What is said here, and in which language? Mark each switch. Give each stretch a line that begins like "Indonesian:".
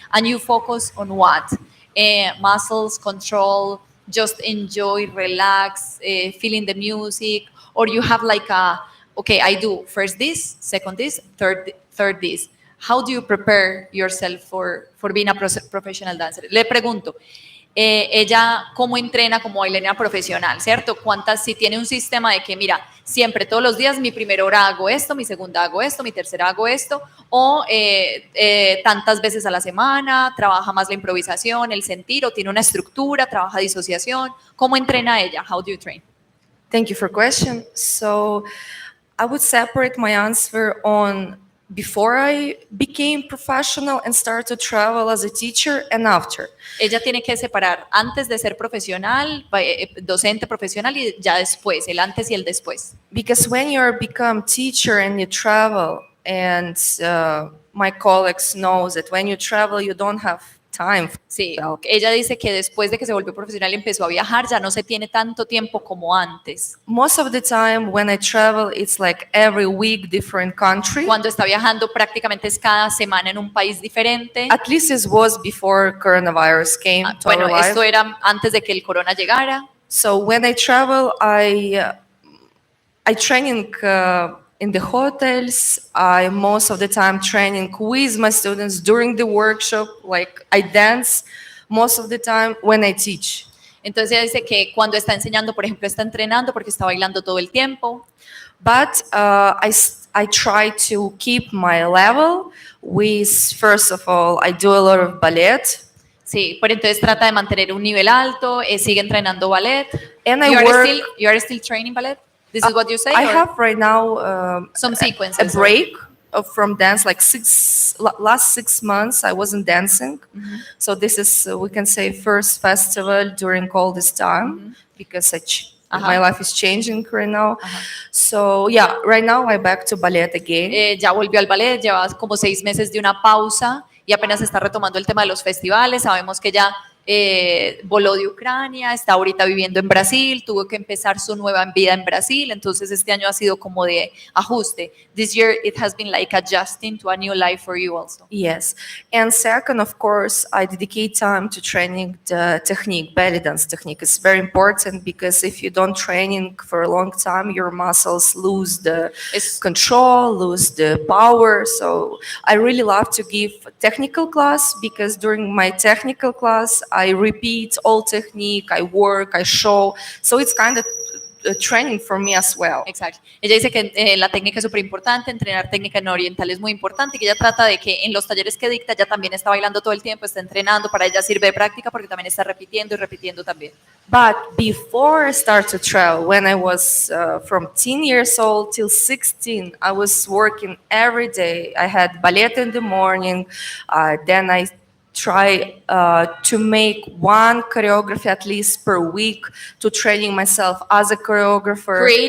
English: And you focus on what? Muscles, control, just enjoy, relax, feeling the music. Or you have like okay, I do first this, second this, third this. How do you prepare yourself for being a professional dancer?
Spanish: Le pregunto, ella cómo entrena como bailarina profesional, ¿cierto? Si tiene un sistema de que, mira, siempre todos los días mi primera hora hago esto, mi segunda hago esto, mi tercera hago esto, o tantas veces a la semana, trabaja más la improvisación, el sentir, o tiene una estructura, trabaja disociación. ¿Cómo entrena ella?
English: How do you train? Thank you for question. So I would separate my answer on before I became professional and started to travel as a teacher and after.
Spanish: Ella tiene que separar antes de ser profesional, docente profesional y ya después, el antes y el después.
English: Because when you become teacher and you travel, and my colleagues knows that when you travel you don't have time.
Spanish: Sí, ella dice que después de que se volvió profesional y empezó a viajar, ya no se tiene tanto tiempo como antes.
English: Most of the time when I travel, it's like every week different country.
Spanish: Cuando está viajando prácticamente es cada semana en un país diferente.
English: At least it was before coronavirus came to our
Spanish: Bueno,
English: life.
Spanish: esto era antes de que el corona llegara.
English: So when I travel, I train in the hotels. I most of the time training with my students during the workshop. Like I dance most of the time when I teach.
Spanish: Entonces ella dice que cuando está enseñando, por ejemplo, está entrenando porque está bailando todo el tiempo.
English: But I try to keep my level with, first of all, I do a lot of ballet.
Spanish: Sí, pero entonces trata de mantener un nivel alto, sigue entrenando ballet.
English: And You are still training ballet? This is what you say? I or have right now some a sequences. break from dance, like last 6 months I wasn't dancing. So this is, we can say, first festival during all this time, because my life is changing right now. So yeah, right now I'm back to ballet again.
Spanish: Ya volvió al ballet, lleva como 6 meses de una pausa y apenas está retomando el tema de los festivales. Sabemos que ella voló de Ucrania, está ahorita viviendo en Brasil, tuvo que empezar su nueva vida en Brasil, entonces este año ha sido como de ajuste.
English: This year it has been like adjusting to a new life for you also. Yes. And second, of course, I dedicate time to training the technique, belly dance technique. It's very important because if you don't training for a long time, your muscles lose the control, lose the power. So I really love to give technical class because during my technical class, I repeat all technique, I work, I show. So it's kind of training for me as well.
Spanish: Exacto. Ella dice que la técnica es súper importante, entrenar técnica en oriental es muy importante y que ella trata de que en los talleres que dicta ella también está bailando todo el tiempo, está entrenando, para ella sirve de práctica porque también está repitiendo y repitiendo también.
English: But before I started to travel, when I was from 10 years old till 16, I was working every day. I had ballet in the morning, then I try to make one choreography at least per week to training myself as a choreographer.